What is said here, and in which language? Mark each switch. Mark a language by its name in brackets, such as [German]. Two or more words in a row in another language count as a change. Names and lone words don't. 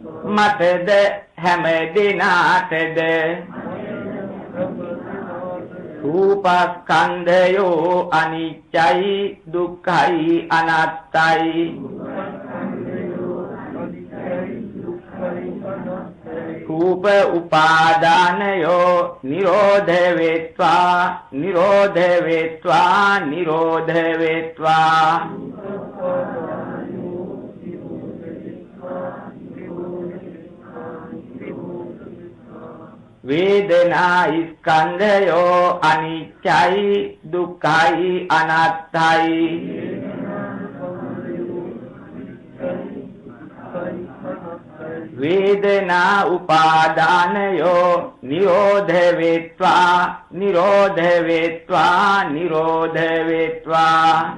[Sinhala] මටද හැම දිනාටද [Pali] රූපස්කන්ධයෝ අනිච්චයි දුක්ඛයි අනාත්තයි රූප උපාදානයෝ නිරෝධ වේත්වා නිරෝධ වේත්වා නිරෝධ වේත්වා වේදනා ස්කන්ධයෝ අනිච්චයි දුක්ඛයි අනාත්තයි වේදනා උපාදානයෝ නිරෝධ වේත්වා නිරෝධ වේත්වා නිරෝධ වේත්වා